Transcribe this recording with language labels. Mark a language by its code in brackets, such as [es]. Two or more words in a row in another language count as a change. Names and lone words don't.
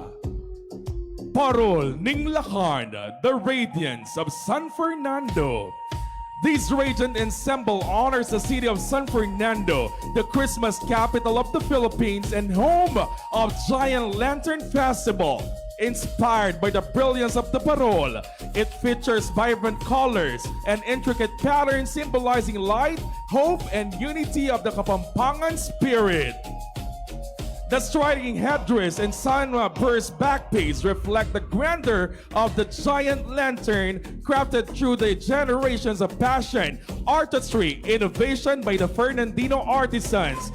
[pam] Parol ning Lakan, [en] the radiance of San Fernando. This radiant ensemble honors the city of San Fernando, the Christmas capital of the Philippines and home of Giant Lantern Festival. Inspired by the brilliance of the parol, it features vibrant colors and intricate patterns symbolizing light, hope, and unity of the Kapampangan spirit. The striking headdress and sunburst backpiece reflect the grandeur of the giant lantern, crafted through the generations of passion, artistry, innovation by the Fernandino artisans.